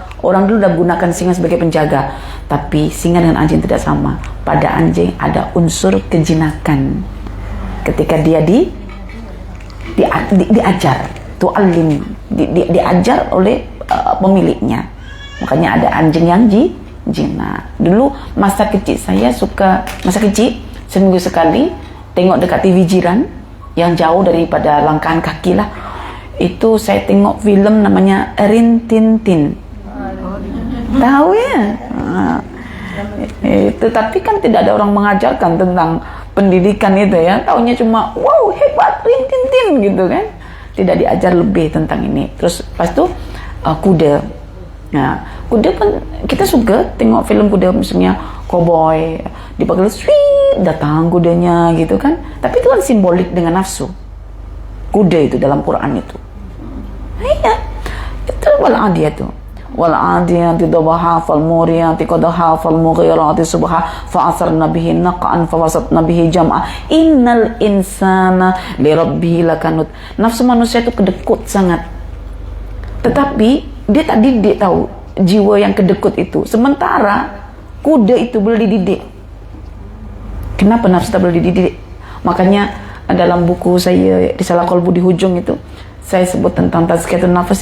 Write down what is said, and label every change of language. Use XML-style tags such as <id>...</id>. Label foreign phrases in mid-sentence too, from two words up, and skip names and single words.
<id>Orang dulu udah gunakan singa sebagai penjaga. Tapi singa dengan anjing tidak sama. Pada anjing ada unsur kejinakan. Ketika dia diajar, tu'allim, diajar oleh pemiliknya. Makanya ada anjing yang jinak.</id> <ms>Dulu masa kecil saya seminggu sekali tengok dekat TV jiran yang jauh daripada langkahan kaki lah, itu saya tengok filem namanya Rin Tin Tin. Tahu ya? Tetapi kan tidak ada orang mengajarkan tentang pendidikan itu ya.</ms> <id>Taunya cuma wow hebat Rin Tin Tin gitu kan. Tidak diajar lebih tentang ini. Terus pas itu kuda. Nah, kuda pun kita suka tengok film kuda, misalnya cowboy dipanggil sweet, datang kudanya gitu kan. Tapi itu kan simbolik dengan nafsu. Kuda itu dalam Quran itu. Iya.</id> <ar>Itu والعاديات ضبحا فالموريات قدحا فالمغيرات صبحا فأثرن به نقعا فوسطن به جمعا إن الإنسان لربه لكنود.</ar> <ms>Nafsu manusia itu kedekut sangat. Tetapi dia tak didik tahu jiwa yang kedekut itu. Sementara kuda itu boleh dididik. Kenapa nafsu tak boleh dididik? Makanya dalam buku saya Risalah Qalbu di hujung itu saya sebut tentang</ms> <ar>تزكية النفس.</ar>